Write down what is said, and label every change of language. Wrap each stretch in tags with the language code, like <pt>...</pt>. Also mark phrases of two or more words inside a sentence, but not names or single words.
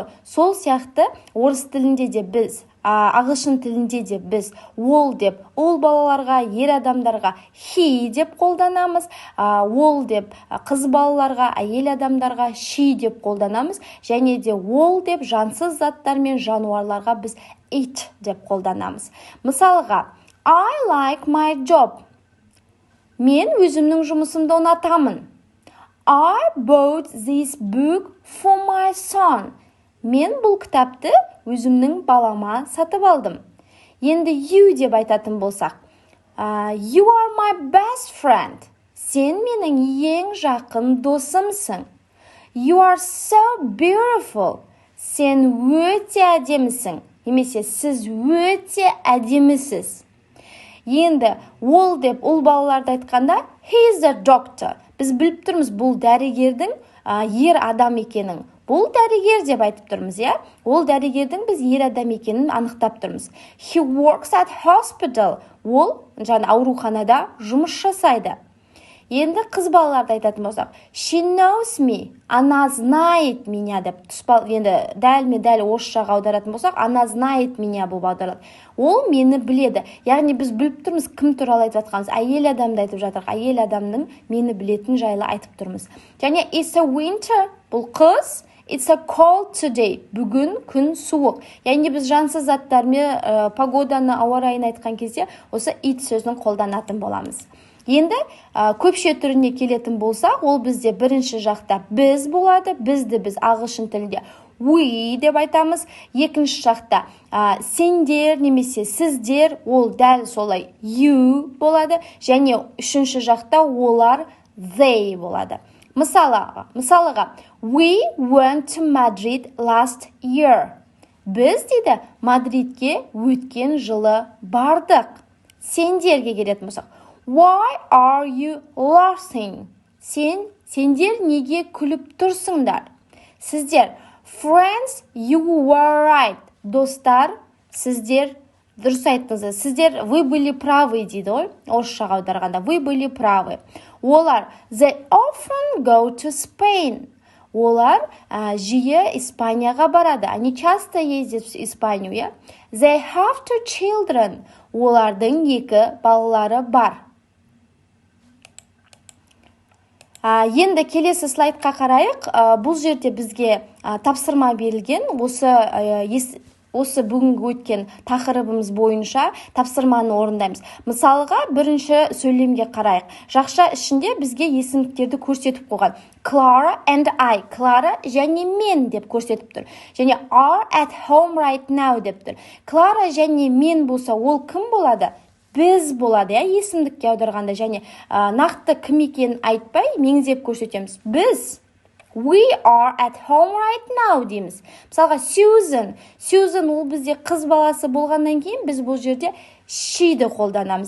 <kk>Сол сияқты орыс тілінде де біз, ағылшын тілінде де біз ол деп, ол балаларға, ер адамдарға he деп қолданамыз, ол деп қыз балаларға, әйел адамдарға she деп қолданамыз, және де ол деп жансыз заттар мен жануарларға біз it деп қолданамыз. Мысалға,</kk> <en>I like my job.</en> <kk>Мен өзімнің жұмысымды ұнатамын.</kk> <en>I bought this book for my son.</en> <kk>Мен бұл кітапты өзімнің балама сатып алдым. Енді you деп айтатын болсақ,</kk> <en>you are my best friend.</en> <kk>Сен менің ең жақын досымсың.</kk> <en>You are so beautiful.</en> <kk>Сен өте әдемісің. Немесе сіз өте әдемісіз. Енді ол деп ол балаларды айтқанда</kk> <en>he is a doctor.</en> <kk>Біз біліп тұрмыз бұл дәрігердің ер адам екенін. Бұл дәрігер деп айтып тұрмыз, я? Ол дәрігердің біз ер адам екенін анықтап тұрмыз.</kk> <en>He works at hospital.</en> <kk>Ол ауруханада жұмыс жасайды. Енді қыз балаларды айтатын болсақ,</kk> <en>she knows me.</en> <ru>Она знает меня</ru> <kk>деп енді дәл орысшаға аударатын болсақ,</kk> <ru>она знает меня</ru> <kk>болып аударады. Ол мені біледі. Яғни біз біліп тұрмыз кім туралы айтып жатқанымыз. Әйел адамды айтып жатырық. Әйел адамның мені білетін жайлы айтып тұрмыз.</kk> <en>Және it's a winter.</en> <kk>Бұл қыз.</kk> <en>It's a cold today.</en> <kk>Бүгін күн суық. Яғни біз жансыз заттармен погоданы, ауа райын айтқан кезде осы it сөзін қолданатын боламыз. Енді көпше түріне келетін болсақ, ол бізде бірінші жақта біз болады. Бізді біз ағылшын тілінде we деп айтамыз. Екінші жақта сендер немесе сіздер, ол дәл солай you болады. Және үшінші жақта олар they болады. Мысалыға,</kk> <en>we went to Madrid last year.</en> <kk>Біз дейді Мадридке өткен жылы бардық. Сендерге келетін болсақ,</kk> <en>why are you laughing?</en> <kk>Сендер неге күліп тұрсыңдар? Сіздер,</kk> <en>friends, you were right.</en> <kk>Достар, сіздер дұрыс айттыңыздар. Сіздер,</kk> <ru>вы были правы</ru> <kk>дейді ғой. Орысшаға аударғанда,</kk> <ru>вы были правы.</ru> <kk>Олар,</kk> <en>they often go to Spain.</en> <kk>Олар жиі Испанияға барады.</kk> <ru>Они часто ездят в Испанию, я?</ru> <en>They have two children.</en> <kk>Олардың екі балалары бар. Енді келесі слайдқа қарайық. Бұл жерде бізге тапсырма берілген. Осы бүгінгі өткен тақырыбымыз бойынша тапсырманы орындаймыз. Мысалға, бірінші сөйлемге қарайық. Жақша ішінде бізге есімдіктерді көрсетіп қойған.</kk> <en>Clara and I.</en> <kk>Clara және мен деп көрсетіп тұр. Және</kk> <en>are at home right now</en> <kk>деп тұр. Clara және мен болса, ол кім болады? Біз болады, есімдікке аударғанда, және нақты кім екенін айтпай, меңзеп көрсетеміз. Біз,</kk> <en>we are at home right now дейміз.</en> <kk>Мысалға, Susan ол бізде қыз баласы болғаннан кейін, біз бұл жерде she-ді қолданамыз.</kk>